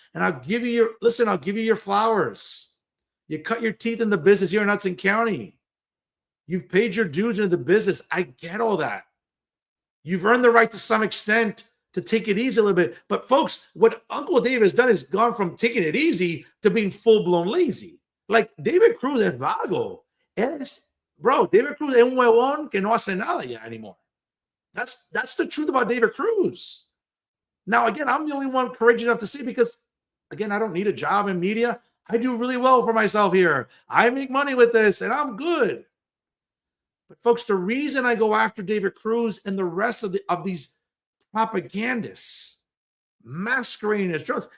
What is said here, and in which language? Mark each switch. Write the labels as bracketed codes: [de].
[en] And I'll give you your flowers. You cut your teeth in the business here in Hudson County. You've paid your dues into the business. I get all that. You've earned the right to some extent to take it easy a little bit. But folks, what Uncle Dave has done is gone from taking it easy to being full-blown lazy. [es] Like David Cruz es vago. David Cruz es un huevón que no hace nada ya anymore. [en] That's the truth about David Cruz. Now, again, I'm the only one courageous enough to say, because, again, I don't need a job in media. I do really well for myself here. I make money with this, and I'm good. But, folks, the reason I go after David Cruz and the rest of these propagandists masquerading as journalists.